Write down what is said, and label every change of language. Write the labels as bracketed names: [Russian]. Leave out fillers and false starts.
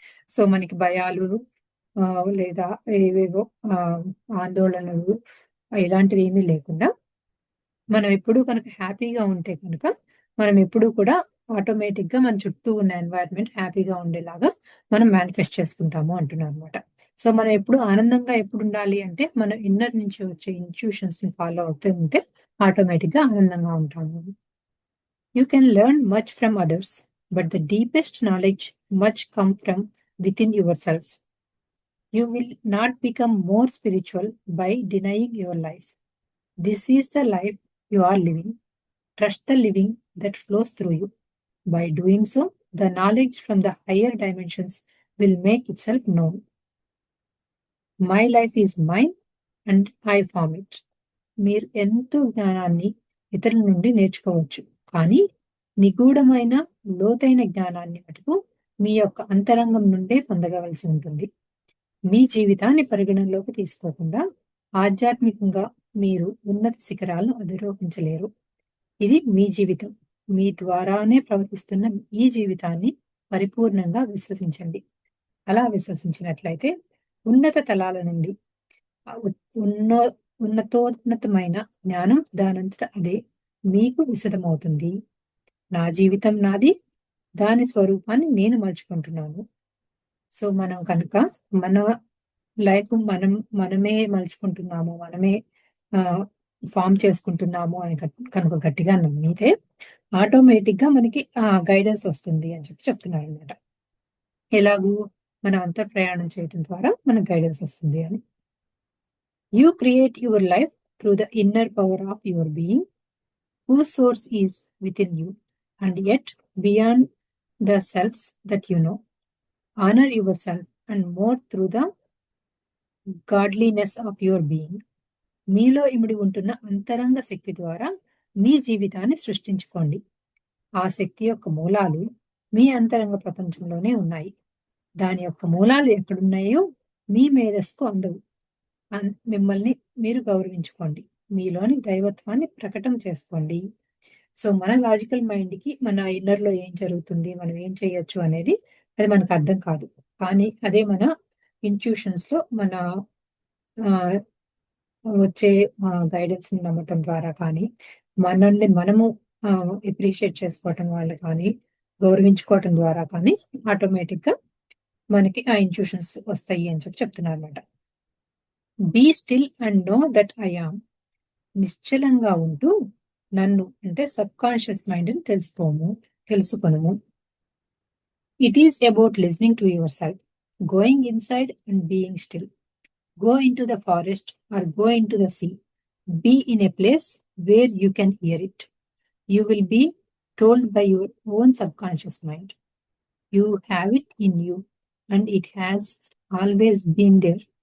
[Telugu] So మనకి భయాలు లేదా ఏవేవో ఆందోళనలు ఇలాంటివి ఏమీ లేకుండా మనం ఎప్పుడూ కనుక హ్యాపీగా ఉంటే కనుక మనం ఎప్పుడూ కూడా ఆటోమేటిక్ గా మన చుట్టూ ఉన్న ఎన్వైరన్మెంట్ హ్యాపీగా ఉండేలాగా మనం మేనిఫెస్ట్ చేసుకుంటాము అంటున్నాం అనమాట. సో మనం ఎప్పుడు ఆనందంగా ఎప్పుడు ఉండాలి అంటే మన ఇన్నర్ నుంచి వచ్చే ఇంట్యూషన్స్ ని ఫాలో అవుతూ ఉంటే ఆటోమేటిక్ గా ఆనందంగా ఉంటాము. [English] You can learn much from others, but the deepest knowledge much come from with in your self. You will not become more spiritual by denying your life. This is the life you are living. Trust the living that flows through you. By doing so, the knowledge from the higher dimensions will make itself known. My life is mine and I form it. [Telugu] మీరు ఎంతో జ్ఞానాన్ని ఇతరుల నుండి నేర్చుకోవచ్చు, కానీ నిగూఢమైన లోతైన జ్ఞానాన్ని మటుకు మీ యొక్క అంతరంగం నుండే పొందగవలసి ఉంటుంది. మీ జీవితాన్ని పరిగణనలోకి తీసుకోకుండా ఆధ్యాత్మికంగా మీరు ఉన్నత శిఖరాలను అధిరోహించలేరు. ఇది మీ జీవితం. మీ ద్వారానే ప్రవహిస్తున్న ఈ జీవితాన్ని పరిపూర్ణంగా విశ్వసించండి. అలా విశ్వసించినట్లయితే ఉన్నత తలాల నుండి ఉన్నో ఉన్నతోన్నతమైన జ్ఞానం దానంతట అదే మీకు విశదమవుతుంది. నా జీవితం నాది, దాని స్వరూపాన్ని నేను మలుచుకుంటున్నాను. సో మనం కనుక మన లైఫ్ మనమే మలుచుకుంటున్నాము, మనమే ఫామ్ చేసుకుంటున్నాము అని కనుక గట్టిగా నమ్మితే ఆటోమేటిక్ గా మనకి గైడెన్స్ వస్తుంది అని చెప్తున్నారు అనమాట. ఎలాగూ మనం అంతా ప్రయాణం చేయడం ద్వారా మనకు గైడెన్స్ వస్తుంది అని. [English] You create your life through the inner power of your being, whose source is within you and yet beyond the selves that you know. Honor yourself and more through the godliness of your being. [Telugu] మీలో ఇమిడి ఉంటున్న అంతరంగ శక్తి ద్వారా మీ జీవితాన్ని సృష్టించుకోండి. ఆ శక్తి యొక్క మూలాలు మీ అంతరంగ ప్రపంచంలోనే ఉన్నాయి. దాని యొక్క మూలాలు ఎక్కడున్నాయో మీ మేధస్సుకు అందవు. మిమ్మల్ని మీరు గౌరవించుకోండి. మీలోని దైవత్వాన్ని ప్రకటన చేసుకోండి. సో, మన లాజికల్ మైండ్‌కి మన ఇన్నర్‌లో ఏం జరుగుతుంది, మనం ఏం చేయొచ్చు అనేది అది మనకు అర్థం కాదు. కానీ అదే మన ఇంట్యూషన్స్‌లో మన ఆహ్, వచ్చే గైడెన్స్‌ని నమ్మటం ద్వారా కానీ, మనల్ని మనము అప్రిషియేట్ చేసుకోవటం వల్ల కానీ, గౌరవించుకోవటం ద్వారా కానీ ఆటోమేటిక్‌గా మనకి ఆ ఇంట్యూషన్స్ వస్తాయి అని చెప్తున్నారన్నమాట. [English] Be still and know that I am. [Telugu] నిశ్చలంగా ఉంటూ నన్ను అంటే సబ్‌కాన్షియస్ మైండ్‌ని తెలుసుకొనుము. [English] It is about listening to yourself, going inside and being still. Go into the forest or go into the sea. Be in a place where you can hear it. You will be told by your own subconscious mind. You have it in you and it has always been there.